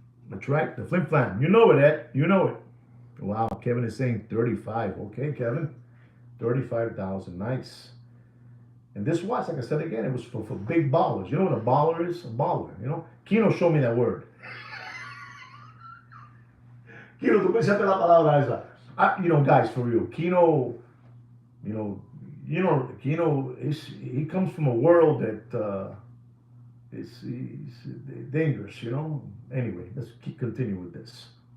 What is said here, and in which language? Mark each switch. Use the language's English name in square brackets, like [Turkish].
[English] That's right, the Flim Flam. You know it, Ed. You know it. Wow, Kevin is saying 35. Okay, Kevin. 35,000. Nice. And this watch, like I said again, it was for big ballers. You know what a baller is? A baller, Kino showed me that word. [Spanish] Kino, tú me enseñaste la palabra esa. [English] Guys, for real. Kino, Kino, he comes from a world that he's dangerous, Anyway, let's continue with this.